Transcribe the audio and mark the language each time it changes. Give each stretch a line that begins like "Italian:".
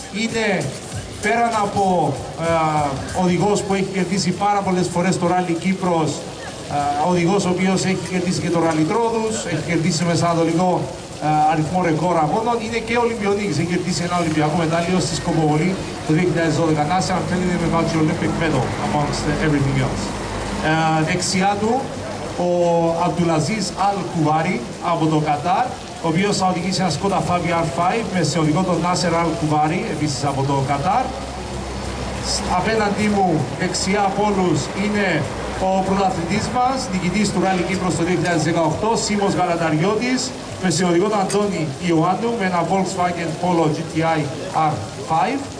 Greek: Είναι πέραν από οδηγός που έχει κερδίσει πάρα πολλές φορές το Ράλι Κύπρος, οδηγός ο οποίος έχει κερδίσει και το Ράλι Τρόδους, έχει κερδίσει μεσανατολικό αριθμό ρεκόρ αγώνων, είναι και Ολυμπιονίκης, έχει κερδίσει ένα Ολυμπιακό μετάλλιο στη Σκοποβολή το 2012.
English: Νάσερ, I'm telling him about your Olympic medal amongst everything else.
Greek: Δεξιά του ο Αμπτουλαζίζ Αλ Κουβάρι από το Κατάρ, ο οποίος θα οδηγήσει ένα Skoda Fabia R5 με σε οδηγό τον Νάσερ Αλ Κουβάρι, επίσης από το Κατάρ. Απέναντί μου, δεξιά από όλους, είναι ο πρωταθλητής μας, νικητής του Ράλι Κύπρος το 2018, Σίμος Γαλαταριώτης, με συνοδηγό τον Αντώνη Ιωάννου, με ένα Volkswagen Polo GTI R5.